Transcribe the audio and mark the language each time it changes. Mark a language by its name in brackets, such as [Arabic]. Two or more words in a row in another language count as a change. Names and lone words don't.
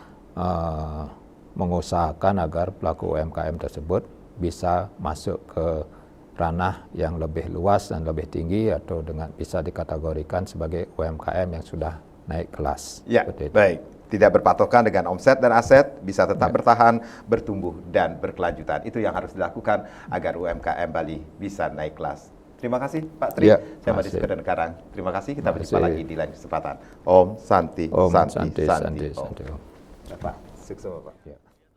[Indonesian] mengusahakan agar pelaku UMKM tersebut bisa masuk ke ranah yang lebih luas dan lebih tinggi, atau dengan bisa dikategorikan sebagai UMKM yang sudah naik kelas. Ya, baik. Tidak berpatokan dengan omset dan aset, bisa tetap bertahan, bertumbuh, dan berkelanjutan. Itu yang harus dilakukan agar UMKM Bali bisa naik kelas. Terima kasih Pak Tri, saya Madi Sekedar Karang. Terima kasih, kita berjumpa lagi di lain kesempatan. [Sanskrit] Om Santi, Santi, Santi, Santi. [Indonesian] Om. Bapak, sukses Bapak.